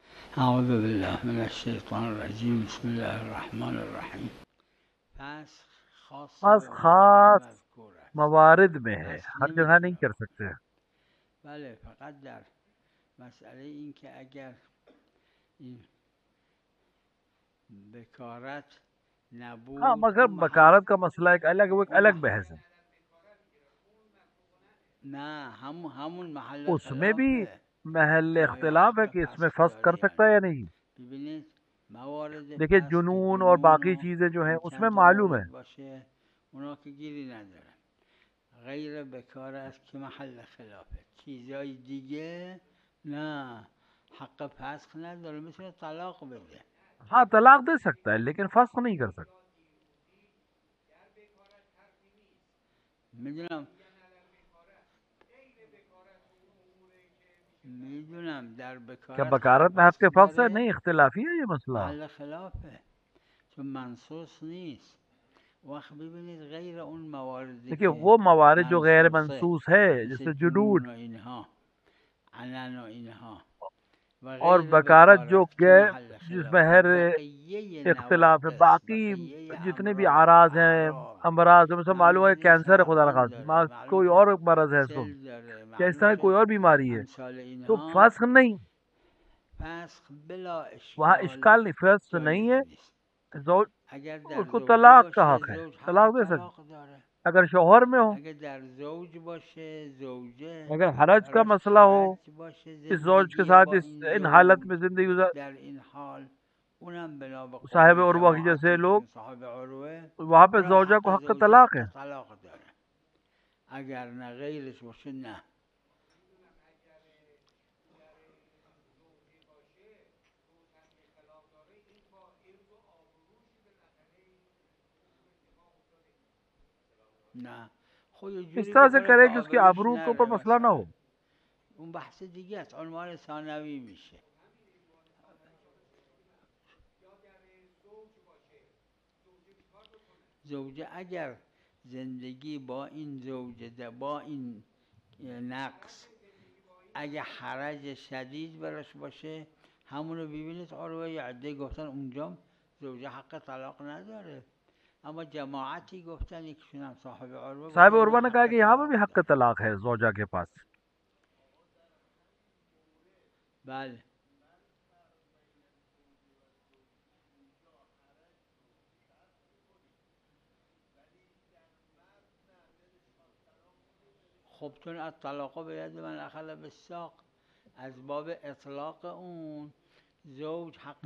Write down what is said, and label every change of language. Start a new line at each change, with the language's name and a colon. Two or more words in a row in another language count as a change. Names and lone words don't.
Arabic: اعوذ بالله من الشیطان الرجیم بسم الله الرحمن الرحیم.
Persian: پس خاص بس به موارد خاص مذکور است،
Urdu: موارد میں ہے،
Persian: پس
Urdu: ہر جگہ نہیں
Persian: نمیتونم.
Urdu: کر سکتے.
Persian: بله، فقط در مسئله این که اگر این بکارت
Urdu: ہاں
Persian: نبود مگر اون محل،
Urdu: بکارت کا مسئلہ ایک الگ، وہ ایک
Persian: اون
Urdu: الگ مح... بحث ہے.
Persian: نه همون محل
Urdu: اس میں بھی
Persian: خلافه محل که آیا
Urdu: اختلاف ہے
Persian: حق
Urdu: کہ اس میں
Persian: فسخ
Urdu: فسخ
Persian: داره
Urdu: کر
Persian: یا
Urdu: سکتا ہے
Persian: نه.
Urdu: یا نہیں.
Persian: ببینید موارد
Urdu: دیکھیے
Persian: فسخ که
Urdu: جنون اور
Persian: جنون
Urdu: باقی
Persian: و
Urdu: چیزیں جو ہیں
Persian: این
Urdu: اس میں
Persian: چند
Urdu: معلوم ہے.
Persian: مورد باشه اونا که گیری ندارن. غیر بکار است که محل خلافه. چیزای دیگه نه، حق فسخ نداره، مثل طلاق بده.
Urdu: ہاں طلاق دے سکتا ہے لیکن فسخ نہیں کر سکتا.
Persian: میدونم میدونم در
Urdu: کیا
Persian: بکارت حق
Urdu: بکارت میں حق کے
Persian: فسخ
Urdu: فسخ ہے؟
Persian: داره،
Urdu: نہیں، اختلافی ہے یہ مسئلہ.
Persian: محل خلافه چون منصوص نیست. وقت ببینید غیر اون مواردی
Urdu: دیکھیے
Persian: که
Urdu: وہ موارد جو غیر
Persian: منصوصه
Urdu: منصوص ہے
Persian: مثل
Urdu: جیسے
Persian: جنون
Urdu: جنود
Persian: و اینها، علن و اینها، و
Urdu: اور غیر بکارت جو
Persian: بکارت که محل
Urdu: جس میں
Persian: خلافه،
Urdu: ہے
Persian: بقیه
Urdu: اختلاف ہے،
Persian: نواقص،
Urdu: باقی
Persian: بقیه
Urdu: جتنے بھی
Persian: امراض،
Urdu: اعراض ہیں،
Persian: اعراض،
Urdu: امراض ہیں، مثلا معلوم ہے
Persian: معلوم
Urdu: کینسر ہے خدا
Persian: سرطان
Urdu: نخواستہ،
Persian: داره، معلوم
Urdu: کوئی
Persian: شه
Urdu: اور مرض ہے،
Persian: سل داره،
Urdu: یا اس
Persian: معلوم
Urdu: طرح
Persian: شه
Urdu: کوئی اور بیماری ہے،
Persian: امثال
Urdu: تو
Persian: اینها.
Urdu: فسخ نہیں،
Persian: فسخ بلا
Urdu: وہاں
Persian: اشکال
Urdu: اشکال نہیں، فسخ نہیں
Persian: جایز
Urdu: ہے.
Persian: نیست. زوج اگر
Urdu: اس
Persian: در
Urdu: کو
Persian: زوجه
Urdu: طلاق کا
Persian: باشه
Urdu: حق ہے،
Persian: زوج حق
Urdu: طلاق دے سکتے.
Persian: طلاق داره.
Urdu: اگر شوہر میں ہو،
Persian: اگر در زوج باشه زوجه،
Urdu: اگر حرج کا
Persian: براش
Urdu: مسئلہ ہو،
Persian: حرج باشه
Urdu: اس زوج کے
Persian: زندگی
Urdu: ساتھ
Persian: با این
Urdu: ان حالت میں
Persian: زوج زندگی در این حال، اونم بنا به
Urdu: صاحب
Persian: قول
Urdu: عروہ کی جیسے
Persian: جماعتی
Urdu: لوگ،
Persian: که صاحب عروه،
Urdu: وہاں پہ
Persian: اونم
Urdu: زوجہ
Persian: حق
Urdu: کو حق
Persian: زوجه طلاق حق
Urdu: ہے.
Persian: طلاق داره. اگر نه غیرش باشه نه. نه خود
Urdu: اس
Persian: جوری
Urdu: طرح سے
Persian: بکنه که
Urdu: کرے کہ اس کی
Persian: آبروش
Urdu: آبرو کے اوپر
Persian: نره
Urdu: مسئلہ نہ
Persian: مثلا.
Urdu: ہو.
Persian: اون بحث دیگه است، عنوان ثانوی میشه. زوجه اگر زندگی با این زوجه با این نقص اگه حرج شدید براش باشه، همونو ببینید عروه یا عده گفتن اونجا زوجه حق طلاق نداره، اما جماعتی گفتن یکشون هم صاحب عروه
Urdu: صاحب
Persian: گفتن نه،
Urdu: عروہ نے کہا
Persian: حق
Urdu: کہ یہاں پہ بھی
Persian: طلاق
Urdu: حق
Persian: داره.
Urdu: طلاق ہے زوجہ کے پاس.
Persian: بله. خب چون از طلاق به
Arabic: ید من اخل بالساق،
Persian: از باب اطلاق اون زوج حق